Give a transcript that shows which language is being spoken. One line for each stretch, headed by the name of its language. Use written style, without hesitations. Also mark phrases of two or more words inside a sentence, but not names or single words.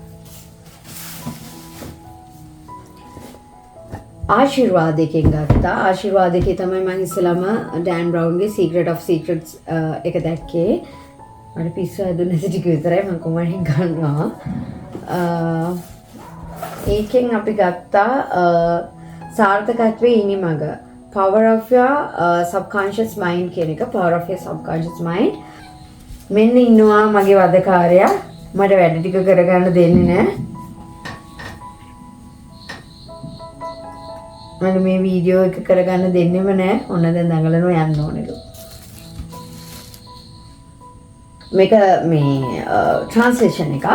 Sinhala: ආශිර්වාදයෙන් ගත්තා. ආශිර්වාදයේ තමයි මම ඉස්සෙල්ලාම ඩෑන් බ්‍රවුන්ගේ Secret of Secrets එක දැක්කේ. මට පිස්සු හැදුනේ නැති ටික විතරයි මම කොහොමද ගන්නවා. ඒකෙන් අපි ගත්තා සාර්ථකත්වයේ ඉනිමඟ Power of your subconscious mind කියන එක. Power of your subconscious mind. මෙන්න ඉන්නවා මගේ වදකාරයා. මට වැඩ ටික කරගන්න දෙන්නේ නැහැ. මම මේ වීඩියෝ එක කරගන්න දෙන්නෙම නැහැ. ඔන්න දැන් දඟලනවා යන්න ඕනෙලු. මේක මේ ට්‍රාන්ස්ලේෂන් එකක්.